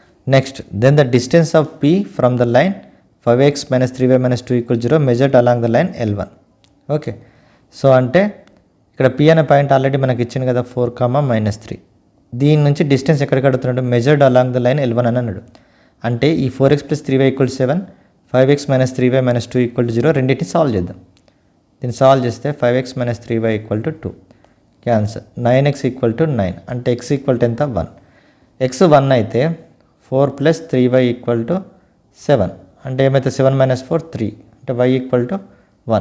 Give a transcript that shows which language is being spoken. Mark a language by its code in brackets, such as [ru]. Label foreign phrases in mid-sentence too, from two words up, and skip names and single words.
[en] next then the distance of P from the line 5x minus 3y minus 2 equal 0 measured along the line L1. okay, so [te] అంటే ఇక్కడ P అనే పాయింట్ ఆల్రెడీ మనకి ఇచ్చింది కదా 4, -3. దీని నుంచి డిస్టెన్స్ ఎక్కడికి అడుగుతున్నాడు, [en] measured along the line L1 [te] అని అన్నాడు. అంటే ఈ 4x + 3y = 7, 5x - 3y - 2 = 0 రెండింటిని సాల్వ్ చేద్దాం. దీన్ని సాల్వ్ చేస్తే 5x - 3y = 2 క్యాన్సల్. 9x = 9 అంటే x = ఎంత 1. x 1 అయితే 4 + 3y = 7 అంటే ఏమైతే 7 - 4 3 అంటే y = 1.